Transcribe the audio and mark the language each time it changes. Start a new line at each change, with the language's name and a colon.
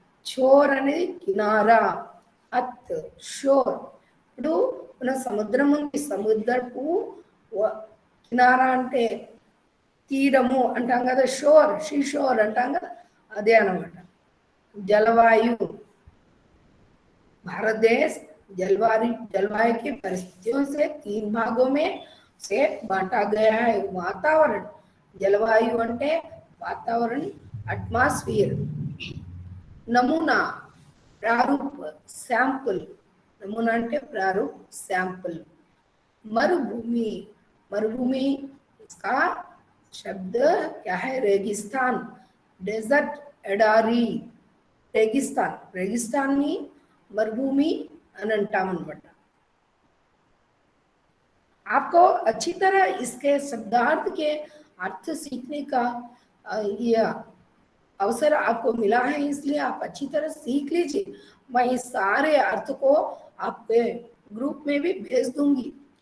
Telugu: చోర్ అనేది కినారా, అత్, షోర్. ఇప్పుడు మన సముద్రం ఉంది, సముద్రపు కినారా అంటే తీరము అంటాం కదా, షోర్ అంటాం కదా, అదే అన్నమాట.
Hindi: జలవాయు, भारत देश जलवायु की परिस्थितियों से 3 भागों में से बांटा गया है. वातावरण, जलवायु అంటే वातावरण, अटमॉस्फेयर. नमूना, प्रारूप, सैंपल. नमूना అంటే प्रारूप, सैंपल. मरुभूमि इसका शब्द क्या है? रेगिस्तान, डेजर्ट, एडारी.
Telugu: रेगिस्तान ని मरुभूमि అని అంటాం అన్నమాట.
Hindi: आपको अच्छी तरह इसके शब्दार्थ के अर्थ सीखने का यह अवसर आपको मिला है, इसलिए आप अच्छी तरह सीख लीजिए. मैं इस सारे अर्थ को आपके ग्रुप में भी भेज दूंगी.